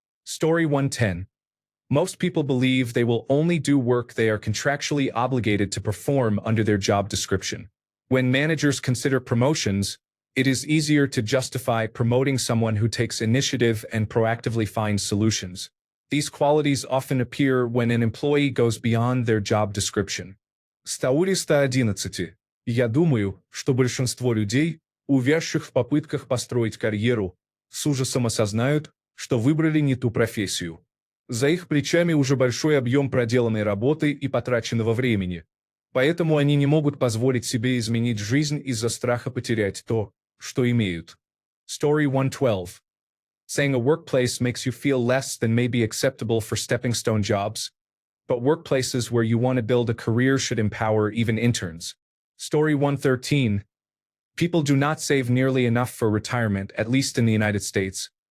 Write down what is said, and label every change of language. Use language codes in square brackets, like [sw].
[en] Story 110. Most people believe they will only do work they are contractually obligated to perform under their job description. When managers consider promotions, it is easier to justify promoting someone who takes initiative and proactively finds solutions. These qualities often appear when an employee goes beyond their job description. [ru] Статья 111. Я думаю, что большинство людей, увязших в попытках построить карьеру, с ужасом осознают, что выбрали не ту профессию. За их плечами уже большой объем проделанной работы и потраченного времени. Поэтому они не могут позволить себе изменить жизнь из-за страха потерять то, что имеют. [en] Story 112. Saying a workplace makes you feel less than may be acceptable for stepping stone jobs, but workplaces where you want to build a career should empower even interns. Story 113. People do not save nearly enough for retirement, at least in the United States.